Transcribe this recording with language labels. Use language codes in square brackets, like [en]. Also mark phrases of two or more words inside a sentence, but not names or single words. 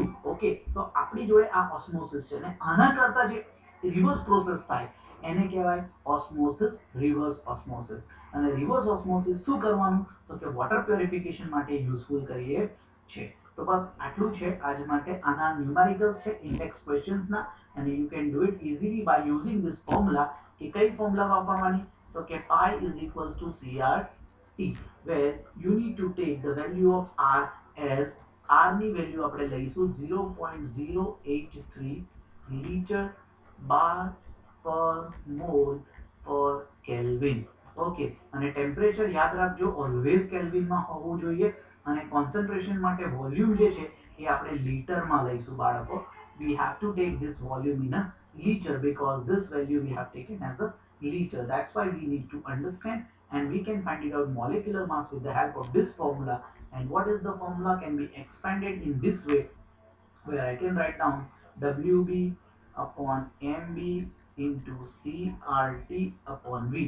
[gu] ઓકે, તો આપણી જોડે આ ઓસ્મોસિસ છે ને આના કરતા જે [en] reverse process [gu] થાય એને કહેવાય ઓસ્મોસિસ, [en] reverse osmosis. [gu] અને [en] reverse osmosis [gu] શું કરવાનું, તો કે [en] water purification [gu] માટે યુઝફુલ કરીએ છે. તો બસ આટલું છે આજ માટે. આના ન્યુમેરિકલ્સ છે [en] index questions, [gu] અને [en] you can do it easily by using this formula. [gu] કે કઈ ફોર્મ્યુલા વાપરવાની, [en] So Pi is equals to CRT, where you need to take the value of R as R [gu] ની value આપણે લઈશું [en] 0.083 liter bar per mole per Kelvin. [gu] ઓકે, અને ટેમ્પરેચર યાદ રાખજો ઓલવેઝ કેલ્વિનમાં હોવું જોઈએ, અને કોન્સન્ટ્રેશન માટે વોલ્યુમ જે છે એ આપણે લીટરમાં લઈશું બાળકો. [en] We have to take this volume in a liter because this value we have taken as a liter. That's why we need to understand, and we can find it out molecular mass with the help of this formula. And what is the formula can be expanded in this way, where I can write down WB upon MB into CRT upon V.